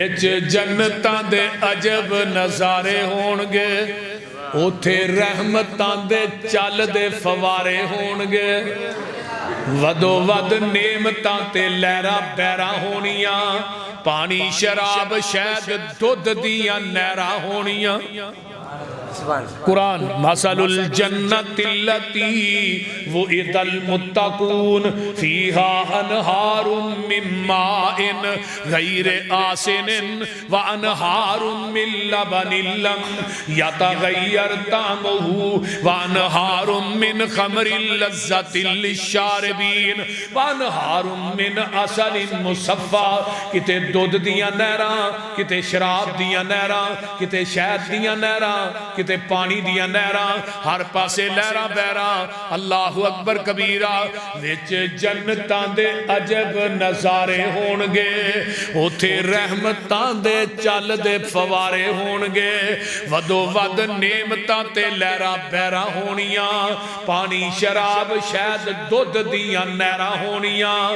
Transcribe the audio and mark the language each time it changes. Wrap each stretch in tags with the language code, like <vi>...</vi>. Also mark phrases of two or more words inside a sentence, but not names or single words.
<pa>جنتاں دے عجب نظارے ہونگے، اوتھے رحمتاں دے چلدے فوارے ہونگے، ودھو ودھ نعمتاں تے لہرا بہرا ہونیاں، پانی شراب شہد دودھ دیاں نہراں ہونیاں.</pa> <ar>قرآن مثل الجنة التي وعد المتقون فيها أنهار من ماء غير آسن وأنهار من لبن لم يتغير طعمه وأنهار من خمر لذة للشاربين وأنهار من عسل مصفى.</ar> <pa>کتے دودھ دیاں نہراں، کتے شراب دیاں نہراں، کتے شہد دیاں نہراں، کتے پانی دیاں نہراں، ہر پاسے لہرا بہرا.</pa> <ar>الله أكبر كبيرا.</ar> <pa>وچ جنتاں دے عجب نظارے ہونگے، اوتھے رحمتاں دے چلدے فوارے ہونگے، ودھو ودھ نعمتاں تے لہرا بہرا ہونیاں، پانی شراب شہد دودھ دیاں نہراں ہونیاں.</pa>